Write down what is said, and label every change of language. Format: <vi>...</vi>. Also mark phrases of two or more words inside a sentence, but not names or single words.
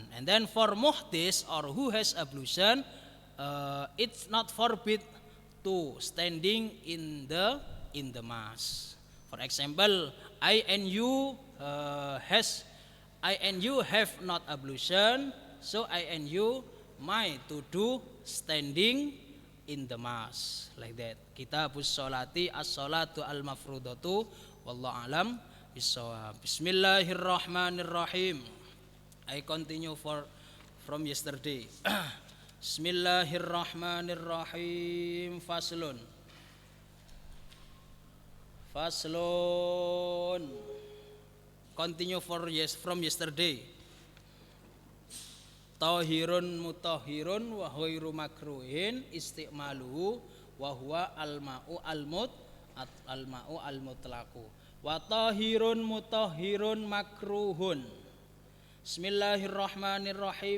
<en>And then for muhdis, or who has ablution, it's not forbid to standing in the mass. For example, I and you have not ablution, so I and you might to do standing in the mass, like that.</en> <ar>كتاب الصلاة، الصلاة المفروضة، والله أعلم بالصواب. Bismillahirrahmanirrahim.</ar> <en>I continue from yesterday.</en> <ar>Bismillahirrahmanirrahim. Faslun.</ar> <en>Continue from yesterday.</en> <ar>طاهر مطهر وغير مكروه استعماله وهو الماء المطلق. وطاهر مطهر مكروه. Bismillahirrahmanirrahim.</ar>